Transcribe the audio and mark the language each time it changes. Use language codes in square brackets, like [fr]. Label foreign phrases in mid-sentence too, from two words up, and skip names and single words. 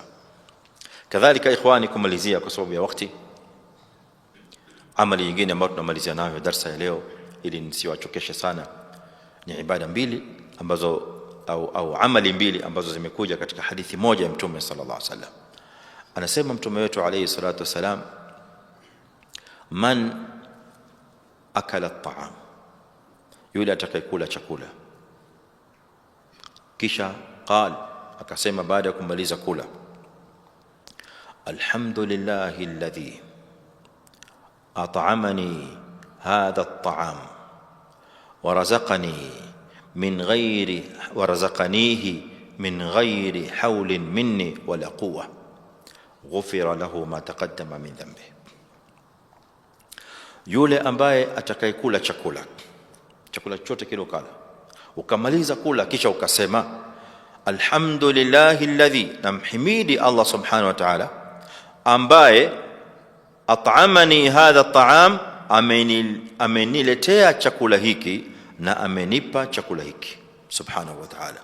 [sw] Kadhalika ikhwani, kumalizia kwa sababu ya wakati, amali nyingine ambayo tunamalizia nayo darasa ya leo ili nisiwachokeshe sana, ni ibada mbili ambazo au amali mbili ambazo zimekuja katika hadithi moja ya Mtume [ar] صلى الله عليه وسلم. [sw] Anasema Mtume wetu [ar] عليه الصلاة والسلام, من أكل الطعام, [sw] yule atakayekula chakula. Kisha akasema baada ya kumaliza kula, [ar] الحمد لله الذي أطعمني هذا الطعام ورزقنيه من غير حول مني ولا قوة غفر له ما تقدم من ذنبه. [sw] Yule ambaye atakayekula chakula chote kile ukala, ukamaliza kula, kisha ukasema [ar] الحمد لله الذي, [sw] namhimidi [ar] الله سبحانه وتعالى [sw] ambaye [ar] أطعمني هذا الطعام, [sw] ameniletea chakula hiki na amenipa chakula hiki [ar] سبحانه وتعالى.